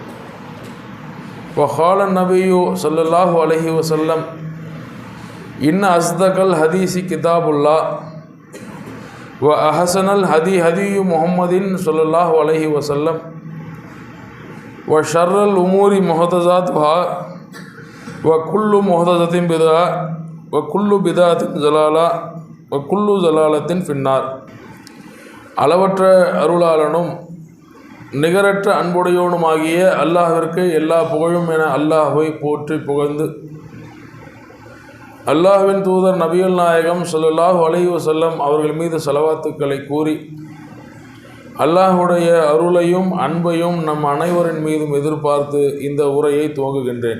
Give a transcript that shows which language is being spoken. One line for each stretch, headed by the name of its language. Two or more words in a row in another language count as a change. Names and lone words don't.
Arabic: وقال النبي صلى الله عليه وسلم إن أصدق الحديث كتاب الله وأحسن الهدي هدي محمد صلى الله عليه وسلم وشر الأمور محدثاتها وكل محدثة بدعة وكل بدعة ضلالة وكل ضلالة في النار.
Tamil: அளவற்ற அருளாளனும் நிகரற்ற அன்புடையோனுமாகிய அல்லாஹ்விற்கு எல்லா புகழும் என அல்லாஹ்வை போற்றி புகழ்ந்து அல்லாஹ்வின் தூதர் நபிகள் நாயகம்
Arabic: صلى الله عليه وسلم
Tamil: அவர்கள் மீது ஸலவாத்துக்களை கூறி அல்லாஹ்வுடைய அருளையும் அன்பையும் நம் அனைவரின் மீதும் எதிர்பார்த்து இந்த உரையை துவங்குகின்றேன்.